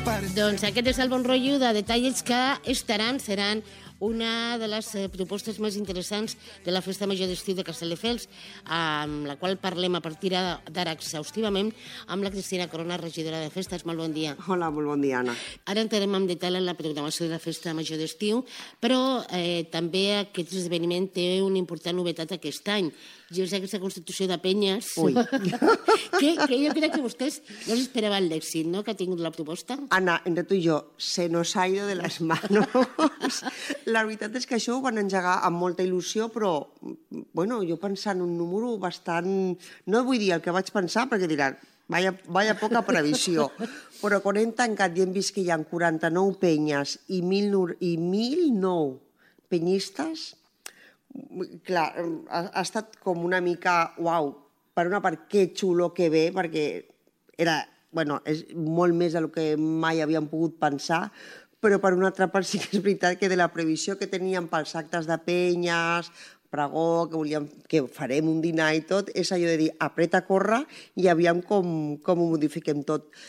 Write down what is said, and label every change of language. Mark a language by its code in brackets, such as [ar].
[ca] Doncs aquest és el bon rotllo de detalls que estaran, seran una de les propostes més interessants de la Festa Major d'Estiu de Castelldefels, amb la qual parlem a partir d'ara exhaustivament amb la Cristina Corona, regidora de festes. Molt bon dia. Hola, molt bon dia, Anna. Ara entrarem en detall en la programació de la Festa Major d'Estiu, però també aquest esdeveniment té una important novetat aquest any. Jo sé que és la Constitució de Penyes. Ui. que jo crec que vostès no s'esperaven l'èxit, no?, que ha tingut la proposta. [es] Anna, [ca] entre tu i jo, [es] se nos ha ido de las manos. [ca] La veritat és que això ho van engegar amb molta il·lusió, però, bueno, jo pensant un número bastant... No vull dir el que vaig pensar, perquè diran, vaya poca previsió. Però quan hem tancat i hem vist que hi ha 49 penyes i 1.009 penyistes, clar, ha estat com una mica, uau, per una part, que xulo, que bé, perquè era, bueno, és molt més del que mai havíem pogut pensar, però per una altra part sí que és veritat que de la previsió que teníem pels actes de penyes, pregó, que volíem, que farem un dinar i tot, és allò de dir, apreta, corre, i aviam com ho modifiquem tot.